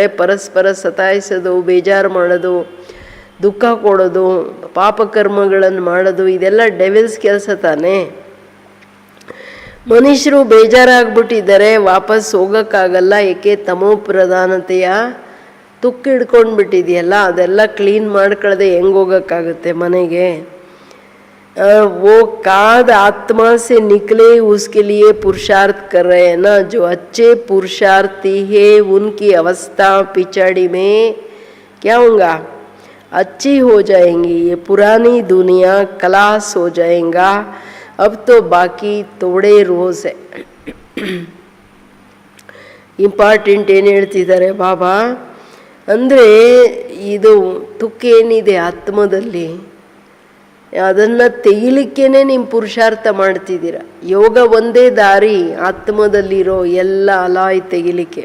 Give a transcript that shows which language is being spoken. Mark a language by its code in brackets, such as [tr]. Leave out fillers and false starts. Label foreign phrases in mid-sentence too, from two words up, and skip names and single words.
[kn] ಪರಸ್ಪರ ಸತಾಯಿಸೋದು, ಬೇಜಾರು ಮಾಡೋದು, ದುಃಖ ಕೊಡೋದು, ಪಾಪಕರ್ಮಗಳನ್ನು ಮಾಡೋದು, ಇದೆಲ್ಲ ಡೆವಿಲ್ಸ್ ಕೆಲಸ ತಾನೇ. ಮನುಷ್ಯರು ಬೇಜಾರಾಗ್ಬಿಟ್ಟಿದ್ದಾರೆ, ವಾಪಸ್ ಹೋಗೋಕ್ಕಾಗಲ್ಲ. ಏಕೆ? ತಮೋ ಪ್ರಧಾನತೆಯ ತುಕ್ಕು ಹಿಡ್ಕೊಂಡು ಬಿಟ್ಟಿದೆಯಲ್ಲ, ಅದೆಲ್ಲ ಕ್ಲೀನ್ ಮಾಡ್ಕೊಳ್ಳದೆ ಹೆಂಗೆ ಹೋಗೋಕ್ಕಾಗುತ್ತೆ ಮನೆಗೆ? [hi] वो काद आत्मा से निकले उसके लिए पुरुषार्थ कर रहे हैं ना. जो अच्छे पुरुषार्थी है उनकी अवस्था पिछाड़ी में क्या होगा? अच्छी हो जाएंगी. ये पुरानी दुनिया कलास हो जाएगा. अब तो बाकी थोड़े रोज है. [kn] ಇಂಪಾರ್ಟೆಂಟ್ ಏನು ಹೇಳ್ತಿದ್ದಾರೆ ಬಾಬಾ ಅಂದರೆ, ಇದು ತುಕ್ಕೇನಿದೆ ಆತ್ಮದಲ್ಲಿ ಅದನ್ನು ತೆಗಿಲಿಕ್ಕೇನೆ ನಿಮ್ಮ ಪುರುಷಾರ್ಥ ಮಾಡ್ತಿದ್ದೀರ. ಯೋಗ ಒಂದೇ ದಾರಿ ಆತ್ಮದಲ್ಲಿರೋ ಎಲ್ಲ ಅಲಾಯ್ ತೆಗಿಲಿಕ್ಕೆ.